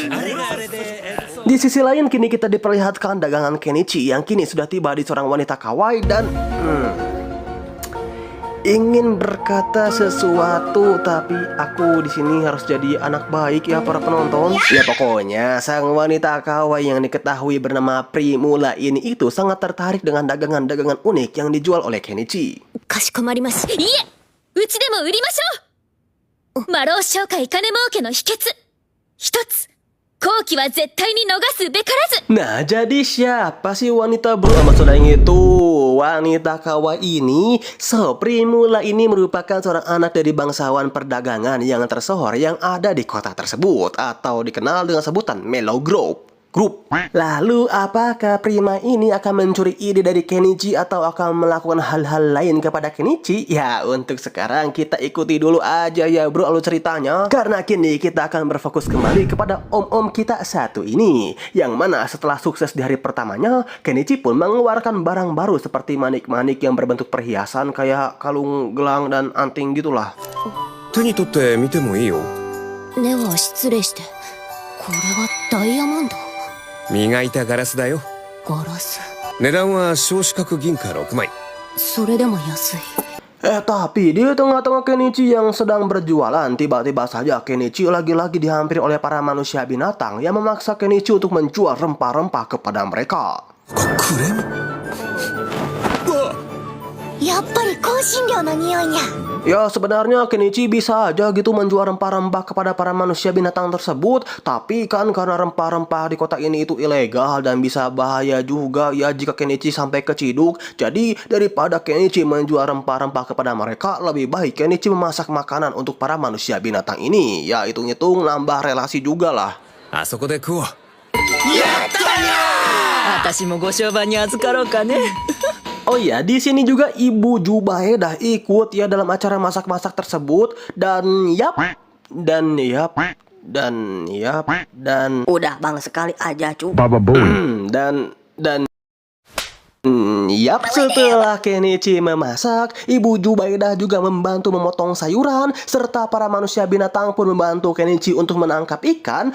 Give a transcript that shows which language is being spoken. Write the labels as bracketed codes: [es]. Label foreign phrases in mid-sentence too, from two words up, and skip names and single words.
[id] Di sisi lain kini kita diperlihatkan dagangan Kenichi yang kini sudah tiba di seorang wanita kawaii dan ingin berkata sesuatu, tapi aku di sini harus jadi anak baik ya para penonton. Ya pokoknya sang wanita kawaii yang diketahui bernama Primula ini itu sangat tertarik dengan dagangan-dagangan unik yang dijual oleh Kenichi. [ja] かしこまります。いえ、うちでも売りましょう。魔老商会金儲けの秘訣。一つ。好機は絶対に逃すべからず。 [id] Nah, jadi siapa sih wanita maksud aing itu? Wanita kawaii ini, Primula ini merupakan seorang anak dari bangsawan perdagangan yang tersohor yang ada di kota tersebut atau dikenal dengan sebutan Mellow Group. Lalu apakah Prima ini akan mencuri ide dari Kenichi atau akan melakukan hal-hal lain kepada Kenichi? Ya untuk sekarang kita ikuti dulu aja ya bro alur ceritanya, karena kini kita akan berfokus kembali kepada om-om kita satu ini, yang mana setelah sukses di hari pertamanya, Kenichi pun mengeluarkan barang baru seperti manik-manik yang berbentuk perhiasan kayak kalung, gelang, dan anting gitulah. [ja] 手に取って見てもいいよ。では失礼して。これはダイヤモンド。磨いたガラスだよ。ガラス。値段は小四角銀貨6枚。それでも安い。 [id] Tapi di tengah-tengah Kenichi yang sedang berjualan, tiba-tiba saja Kenichi lagi-lagi dihampiri oleh para manusia binatang yang memaksa Kenichi untuk menjual rempah-rempah kepada mereka. [ja] やっぱり香辛料の匂いや。 [id] Ya sebenarnya Kenichi bisa aja gitu menjual rempah-rempah kepada para manusia binatang tersebut, tapi kan karena rempah-rempah di kota ini itu ilegal dan bisa bahaya juga ya jika Kenichi sampai keciduk. Jadi daripada Kenichi menjual rempah-rempah kepada mereka, lebih baik Kenichi memasak makanan untuk para manusia binatang ini. Ya hitung-hitung nambah relasi juga lah. [ja] あそこで食おう。私もご商売に預かろうかね。 [id] Oh iya, di sini juga Ibu Jubaedah ikut ya dalam acara masak-masak tersebut dan Udah bang, sekali aja cu. Yap, setelah Kenichi memasak, Ibu Jubaedah juga membantu memotong sayuran, serta para manusia binatang pun membantu Kenichi untuk menangkap ikan.